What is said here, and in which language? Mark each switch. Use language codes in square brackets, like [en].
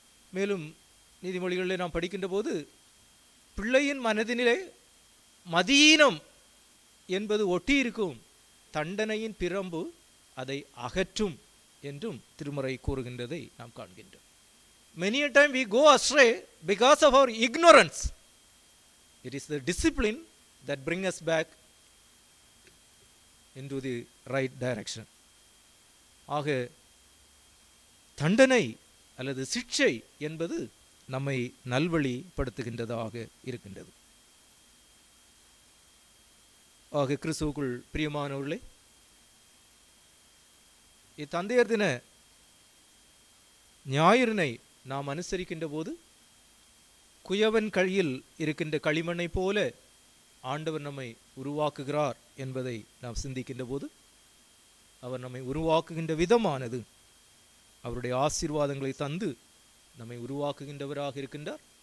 [ta] மேலும் நீதிமொழிகளில் நாம் படிக்கின்ற போது, பிள்ளையின் மனதினிலே மதீனம் என்பது ஒட்டியிருக்கும், தண்டனையின் பிரம்பு அதை அகற்றும் என்றும் திருமறை கூறுகின்றதை நாம் காண்கின்றோம். [en] Many a time we go astray because of our ignorance. It is the discipline that brings us back into the right direction. [ta] ஆக தண்டனை அல்லது சிட்சை என்பது நம்மை நல்வழிப்படுத்துகின்றதாக இருக்கின்றது. ஆக கிறிஸ்துவுக்குள் பிரியமானவர்களே, இத்தந்தையர் தின ஞாயிறினை நாம் அனுசரிக்கின்ற போது குயவன் கையில் இருக்கின்ற களிமண்ணை போல ஆண்டவர் நம்மை உருவாக்குகிறார் என்பதை நாம் சிந்திக்கின்ற போது, அவர் நம்மை உருவாக்குகின்ற விதமானது அவருடைய ஆசீர்வாதங்களை தந்து நம்மை உருவாக்குகின்றவராக இருக்கின்றார்.